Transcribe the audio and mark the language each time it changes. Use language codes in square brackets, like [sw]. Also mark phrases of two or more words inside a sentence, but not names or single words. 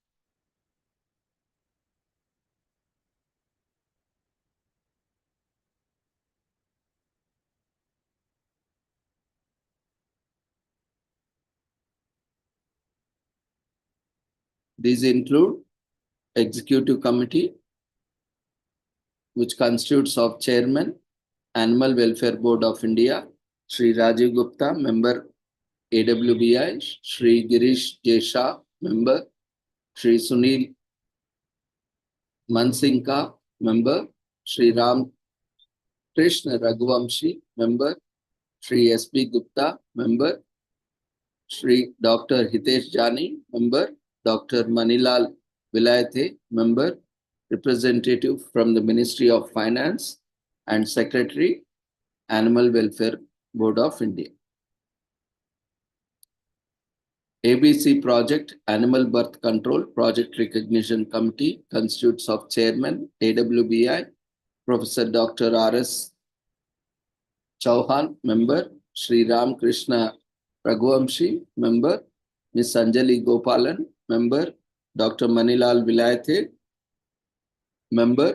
[en] These include Executive Committee, which constitutes of Chairman, Animal Welfare Board of India, Shri Rajiv Gupta, Member AWBI, Shri Girish Jesha, Member, Shri Sunil Mansinka, Member, Shri Ram Krishna Raghuvamshi, Member, Shri S.B. Gupta, Member, Shri Dr. Hitesh Jani, Member, Dr. Manilal Vilayate, Member, Representative from the Ministry of Finance, and Secretary, Animal Welfare Board of India. ABC Project, Animal Birth Control Project Recognition Committee constitutes of Chairman, AWBI, Professor Dr. R.S. Chauhan, Member, Sri Ram Krishna Raghuvamshi, member. Miss Anjali Gopalan, member. Dr. Manilal Vilayate, member.